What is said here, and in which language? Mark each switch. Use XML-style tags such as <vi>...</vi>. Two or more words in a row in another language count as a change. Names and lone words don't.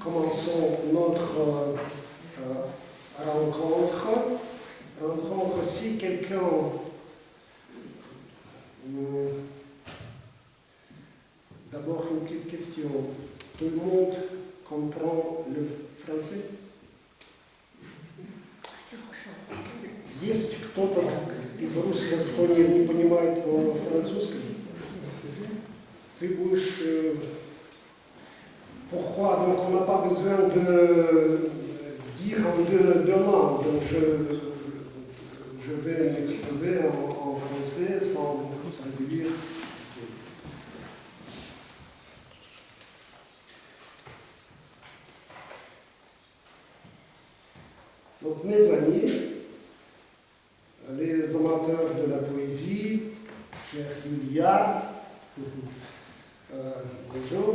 <fr>commençons notre rencontre. Si quelqu'un d'abord une petite question. Tout le monde comprend le français?</fr> <ru>Есть кто-то из русских, кто не понимает по-французски? Ты будешь...</ru> <fr>Pourquoi? Donc on n'a pas besoin de dire en deux langues. Donc je vais m'exposer en français sans dire. Donc mes amis, les amateurs de la poésie, chère Julia, bonjour.</fr>